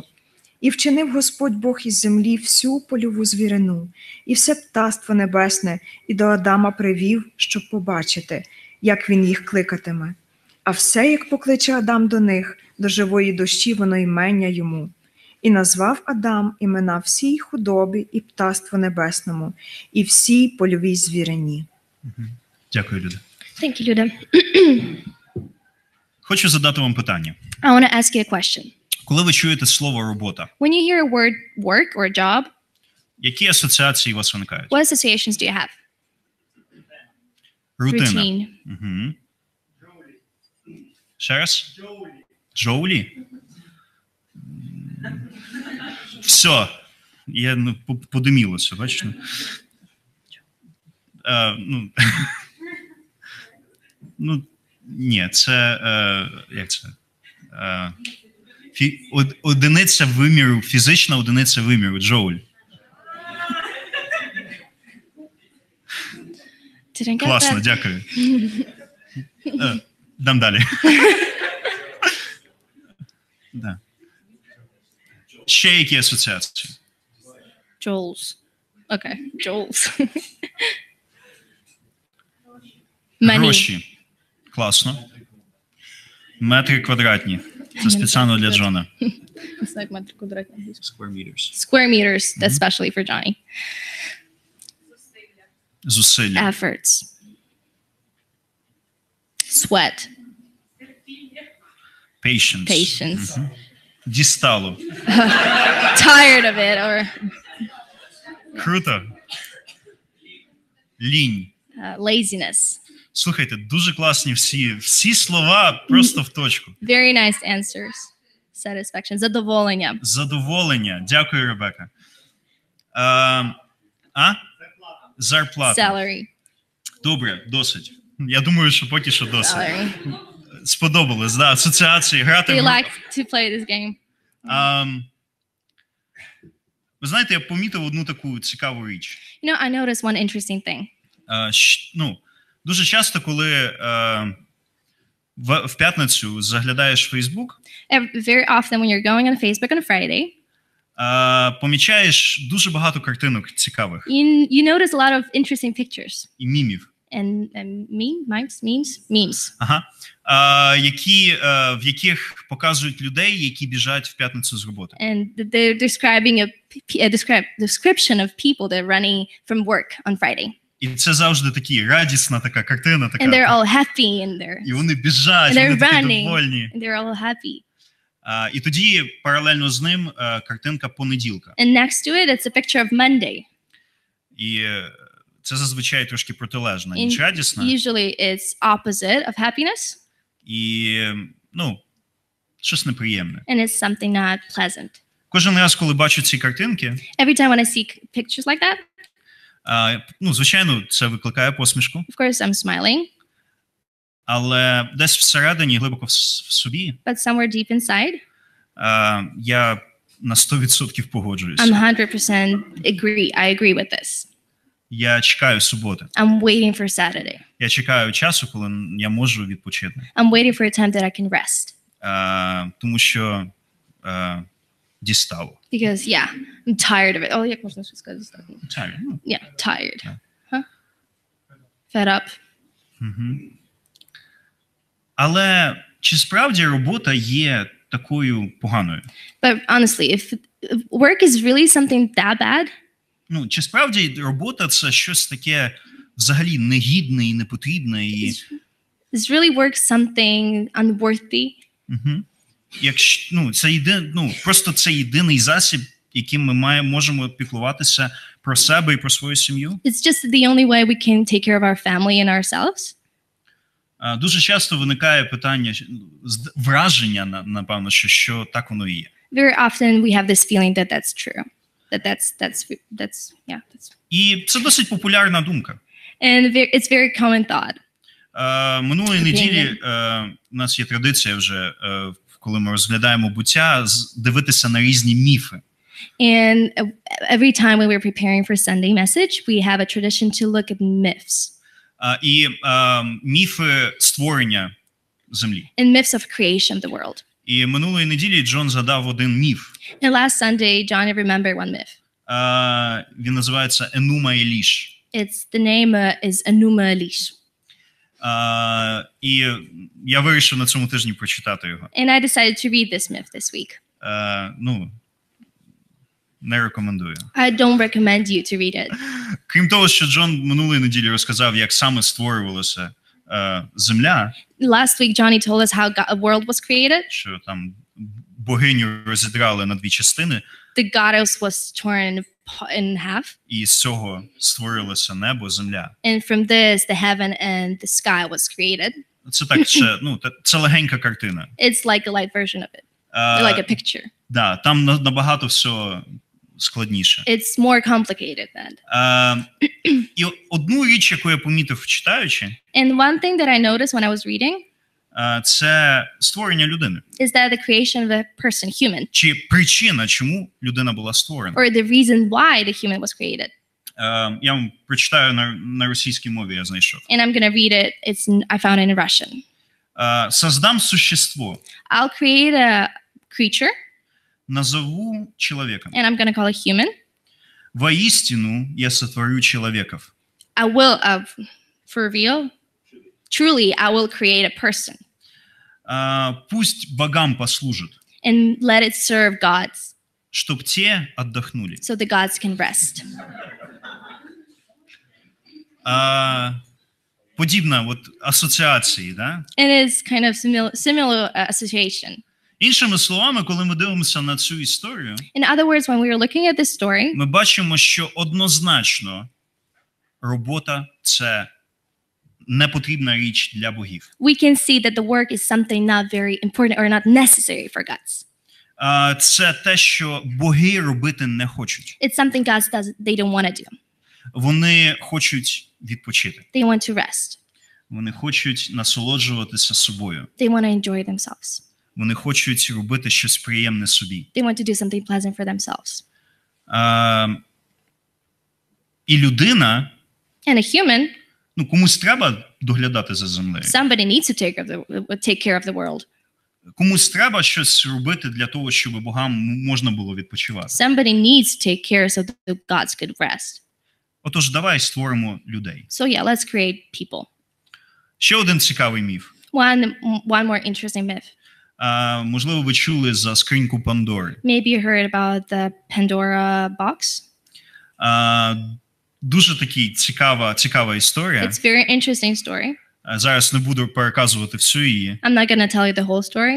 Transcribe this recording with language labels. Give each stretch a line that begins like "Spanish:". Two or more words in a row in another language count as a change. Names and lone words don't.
Ukrainian: І вчинив Господь Бог із землі всю польову звірину, і все птаство небесне, і до Адама привів, щоб побачити, як він їх кликатиме. А все, як покличе Адам до них, до живої душі воно імення йому. І назвав Адам імена всій худобі і птаству небесному, і всій польовій звірині. Дякую, Люда.
English: Thank you, Luda.
Ukrainian: Хочу задати вам питання.
English: I want to ask you a question.
Ukrainian: Коли ви чуєте слово «робота»,
English: When you hear a word work or job,
Ukrainian: які асоціації у вас виникають?
English: what associations do you have?
Ukrainian: Рутина.
English: Routine.
Ukrainian: Угу. Ще раз? Джоулі? Все. Я подимілося, бачиш? Ні, це... Як це? Одиниця виміру, фізична одиниця виміру, джоуль.
English: Didn't get
Ukrainian: Класно,
English: that.
Ukrainian: дякую. Дам далі. Да. Ще які асоціації?
English: Joules. Okay, joules. Money.
Ukrainian: Гроші. Класно. Метри квадратні. Це спеціально для Джона.
English: It's like
Ukrainian: метр квадратний.
English: Square meters. Square meters, especially for Johnny.
Ukrainian: Зусилля.
English: Efforts. Sweat. Patience. Patience.
Ukrainian: Мгм. Дістало.
English: Tired of it or
Ukrainian: Круто. Лінь.
English: laziness.
Ukrainian: Слухайте, дуже класні всі слова просто в точку.
English: Very nice answers. Satisfaction.
Ukrainian: Задоволення. Задоволення. Дякую, Ребека. Зарплата.
English: Salary.
Ukrainian: Добре, досить. Я думаю, що поки що досить.
English: Salary.
Ukrainian: Сподобалось, да, асоціації, грати
English: Do you
Ukrainian: в...
English: like to play this game?
Ukrainian: Ви знаєте, я помітив одну таку цікаву річ.
English: You know, I noticed one interesting thing.
Ukrainian: Дуже часто, коли в п'ятницю заглядаєш в Фейсбук,
English: Very often when you're going on Facebook on a Friday,
Ukrainian: помічаєш дуже багато картинок цікавих
English: you notice a lot of interesting pictures
Ukrainian: і мімів,
English: and memes.
Ukrainian: ага, в яких показують людей, які біжать в п'ятницю з роботи.
English: And they're describing a description of people that are running from work on Friday.
Ukrainian: І це завжди такі радісна така картина, така.
English: And they're all happy and they're
Ukrainian: І вони біжать,
English: and they're
Ukrainian: вони такі
English: running.
Ukrainian: довольні.
English: And they're all happy.
Ukrainian: І тоді паралельно з ним картинка понеділка.
English: And next to it, it's a picture of Monday.
Ukrainian: І це зазвичай трошки протилежна,
English: And
Ukrainian: ніч радісна.
English: usually it's opposite of happiness.
Ukrainian: І, щось неприємне.
English: And it's something not pleasant.
Ukrainian: Кожен раз, коли бачу ці картинки,
English: Every time when I see pictures like that,
Ukrainian: звичайно, це викликає посмішку.
English: of course I'm smiling,
Ukrainian: Але десь всередині, глибоко в собі,
English: but somewhere deep inside,
Ukrainian: я на 100% погоджуюся.
English: I'm 100% agree. I agree with this.
Ukrainian: Я чекаю суботи.
English: I'm waiting for Saturday.
Ukrainian: Я чекаю часу, коли я можу відпочити.
English: I'm waiting for a time that I can rest.
Ukrainian: Тому що дістало.
English: Because, yeah, I'm tired of it.
Ukrainian: Oh, як можна сказати?
English: Yeah, tired. Yeah. Huh? Fed up.
Ukrainian: Але чи справді робота є такою поганою?
English: But honestly, if work is really something that bad,
Ukrainian: Чи справді робота – це щось таке взагалі негідне і непотрібне? І
English: Is really work something unworthy? Угу.
Ukrainian: Якщо, просто це єдиний засіб, яким ми можемо піклуватися про себе і про свою сім'ю.
English: It's just the only way we can take care of our family and ourselves.
Ukrainian: Дуже часто виникає питання, враження, напевно, що так воно і є.
English: Very often we have this feeling that that's true. That's
Ukrainian: І це досить популярна думка.
English: and it's very common thought.
Ukrainian: Минулої неділі у нас є традиція вже, коли ми розглядаємо буття, дивитися на різні міфи.
English: And every time when we're preparing for Sunday message, we have a tradition to look at myths.
Ukrainian: І міфи створення землі.
English: And myths of creation of the world.
Ukrainian: І минулої неділі Джон згадав один міф.
English: And last Sunday, John remembered one myth.
Ukrainian: Він називається Енума Еліш.
English: The name is Enuma Elish.
Ukrainian: І я вирішив на цьому тижні прочитати його.
English: And I decided to read this myth this week.
Ukrainian: Не рекомендую.
English: I don't recommend you to read it.
Ukrainian: Крім того, що Джон минулої неділі розказав, як саме створювалася земля.
English: Last week, Johnny told us how a world was created.
Ukrainian: Що там богиню розідрали на дві частини.
English: The goddess was torn in half.
Ukrainian: І з цього створилося небо, земля.
English: And from this, the heaven and the sky was created.
Ukrainian: Це так ще, це легенька картина.
English: It's like a light version of it. Like a picture.
Ukrainian: Да, там набагато всього складніше.
English: It's more complicated than.
Ukrainian: І одну річ, яку я помітив, читаючи,
English: And one thing that I noticed when I was reading
Ukrainian: це створення людини.
English: is that the creation of a person, human,
Ukrainian: Чи причина, чому людина була створена.
English: or the reason why the human was created.
Ukrainian: Я вам прочитаю на російській мові, я знайшов.
English: And I'm going to read it. I found it in Russian.
Russian: Создам существо.
English: I'll create a creature,
Russian: Назову человеком.
English: and I'm going to call it human.
Russian: Воистину я сотворю человеков.
English: I will, for real, truly, I will create a person.
Russian: Пусть богам послужат.
English: And let it serve gods,
Russian: Чтоб те отдохнули.
English: so the gods can rest.
Ukrainian: Подібна асоціації, да?
English: It is kind of similar association.
Ukrainian: Іншими словами, коли ми дивимося на цю історію,
English: In other words, when we were looking at this story,
Ukrainian: ми бачимо, що однозначно робота – це непотрібна річ для богів.
English: we can see that the work is something not very important or not necessary for gods.
Ukrainian: Це те, що боги робити не хочуть.
English: It's something gods they don't want to do.
Ukrainian: Вони хочуть відпочити.
English: They want to rest.
Ukrainian: Вони хочуть насолоджуватися собою.
English: They want to enjoy themselves.
Ukrainian: Вони хочуть робити щось приємне собі.
English: They want to do something pleasant for themselves.
Ukrainian: І людина,
English: And a human,
Ukrainian: комусь треба доглядати за землею.
English: somebody needs to take care of the world.
Ukrainian: Комусь треба щось робити для того, щоб богам можна було відпочивати.
English: Somebody needs to take care so the gods could rest.
Ukrainian: Отож, давай створимо людей.
English: So yeah, let's create people.
Ukrainian: Ще один цікавий міф.
English: One more interesting myth.
Ukrainian: Можливо, ви чули за скриньку Пандори.
English: Maybe you heard about the Pandora box.
Ukrainian: Дуже такі цікава історія.
English: It's a very interesting story.
Ukrainian: Зараз не буду переказувати всю її.
English: I'm not going to tell you the whole story.